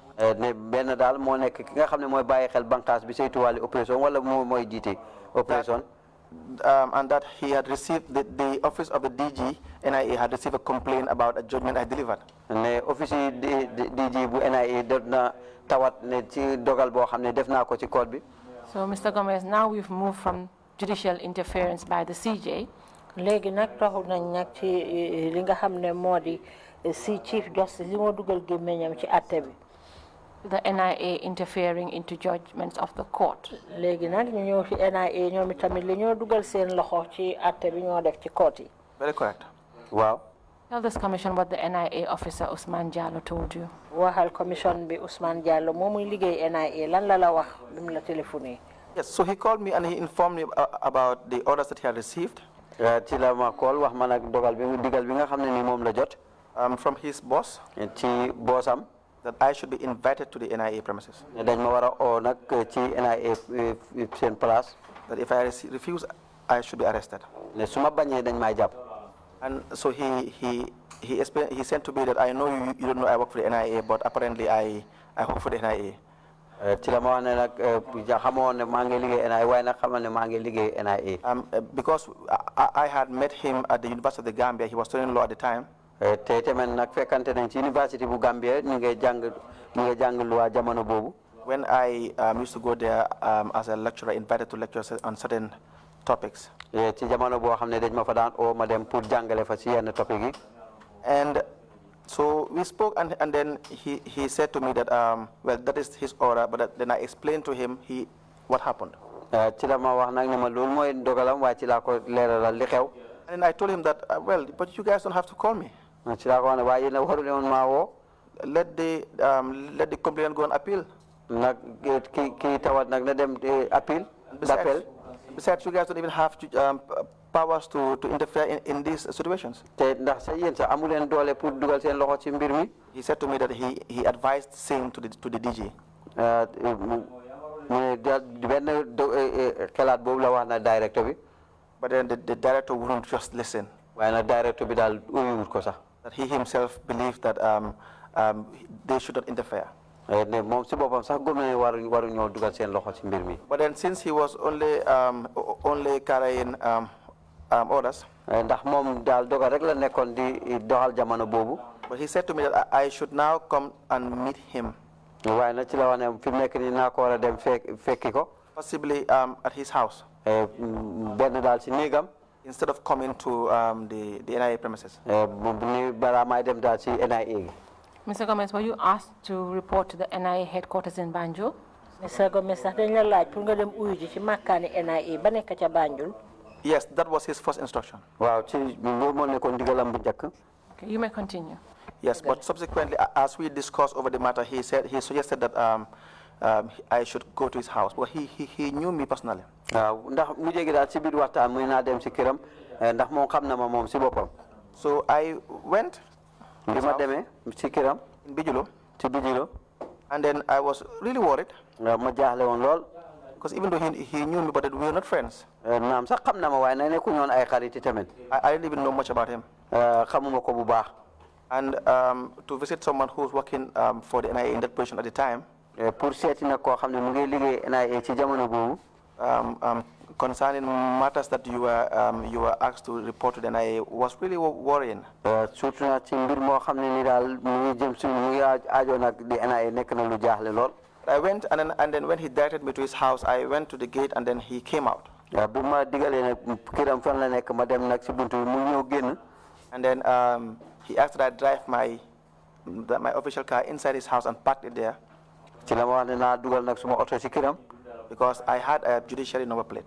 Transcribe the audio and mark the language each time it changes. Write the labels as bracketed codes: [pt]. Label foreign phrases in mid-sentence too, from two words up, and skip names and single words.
[wo] Ne ben dal mo nek ki nga xamne moy baye xel bankas bi saytu wali operation wala moy jité operation. [en] And that he had received the office of the DG NIA had received a complaint about a judgment I delivered. [wo] Ne office DG bu NIA dona tawat ne ci dogal bo xamne def na ko ci code bi. [en] So Mr. Gomez, now we've moved from judicial interference by the CJ. [wo] Léegi nak taxul nañ nak ci li nga xamne modi si [en] Chief Justice [wo] li mo duggal gemeñam ci atté bi. [en] The NIA interfering into judgments of the court. [wo] Léegi nak ñu ñëw ci NIA ñoom tamit li ñoo duggal seen loxo ci atté bi ñoo def ci court yi. [en] Very correct. Wow. Tell this commission what the NIA officer Usman Jallo told you. [wo] Waxal commission bi Usman Jallo momuy liggéey NIA lan la wax bim la téléphoné. [en] Yes, so he called me and he informed me about the orders that he had received. [wo] Ci la ma call wax man ak dogal bi digal bi nga xamne ni mom la jot. [en] From his boss. [wo] Ci bossam. [en] That I should be invited to the NIA premises. [wo] Dañ ma wara o nak ci NIA sen place. [en] That if I refuse, I should be arrested. [wo] Ne suma bañé dañ may japp. [en] And so he said to me that I know you don't know I work for the NIA, but apparently I work for the NIA. [wo] Ci la ma wax ne nak xamone ma ngi liggéey NIA way nak xamal ne ma ngi liggéey NIA. [en] Because I had met him at the University of the Gambia. He was studying law at the time. [wo] Te temen nak fekkante nañ ci University bu Gambia ñu ngi jang loi jamono bobu. [en] When I used to go there as a lecturer, invited to lecture on certain topics. [wo] Ci jamono bo xamne dañ ma fa daan o ma dem pour jangale fa ci yenn topic yi. [en] And so we spoke, and then he said to me that well, that is his order, but then I explained to him what happened. [wo] Ci la ma wax nak ne ma lool moy dogalam wa ci la ko leralal li xew. [en] And I told him that well, but you guys don't have to call me. [wo] Ci la ko ne waye na waru leen ma wo. [en] Let the complainant go on appeal. [wo] Nak ki tawat nak na dem appeal. [en] Besides, you guys don't even have powers to interfere in these situations. [wo] Te ndax sa yeen sa amu leen doole pour dugal seen loxo ci mbir mi. [en] He said to me that he advised same to the DG. [wo] Xelaat bobu la wax na director bi. [en] But then the director wouldn't just listen. [wo] Waye na director bi dal uyuwut ko sax. [en] That he himself believed that they should not interfere. [wo] Ne mom ci bopam sax gëm na waru ñoo dugal seen loxo ci mbir mi. [en] But then since he was only carrying orders. [wo] Ndax mom dal dogal rek la nekkon di doxal jamono bobu. [en] But he said to me that I should now come and meet him. [wo] Waye na ci la wax ne fi nek ni na ko wara dem fekki ko. [en] Possibly at his house. [wo] Ben dal ci negam. [en] Instead of coming to the NIA premises. [wo] Ni bala may dem dal ci NIA. [en] Mr. Gomez, were you asked to report to the NIA headquarters in Banjul? Mr. Gomez, [wo] dañ la laaj pour nga dem uyu ji ci makkaani NIA ba nekk ca Banjul. [en] Yes, that was his first instruction. [wo] Waaw ci loolu moo nekkoon digalam bu njëkk. [en] Okay, you may continue. Yes, but subsequently, as we discussed over the matter, he suggested that I should go to his house. Well, he knew me personally. [wo] Ndax mu jégi daal ci biir waxtaan muy naa dem ci këram ndax moom xam na ma moom ci boppam. [en] So I went. [wo] Bi ma demee ci këram. [en] In Bijulo. [wo] Ci Bijulo. [en] And then I was really worried. [wo] Ma jaaxle woon lool. [en] Because even though he knew me, but we were not friends. [wo] Naam sax xam na ma waaye nag nekkuñu woon ay xarit tamit. [en] I didn't even know much about him. [wo] Xamuma ko bu baax. [en] And to visit someone who was working for the NIA in that position at the time. [wo] Pour seeti nag koo xam ne mu ngi liggéey NIA ci jamono boobu. [en] Concerning matters that you were asked to report to the NIA was really worrying. [wo] Surtout nag ci mbir moo xam ne ni daal mu ngi jëm si mu ngi aajo nag di NIA nekk na lu jaaxle lool. [en] I went, and then when he directed me to his house, I went to the gate, and then he came out. And then he asked that I drive my official car inside his house and parked it there. Because I had a judiciary number plate.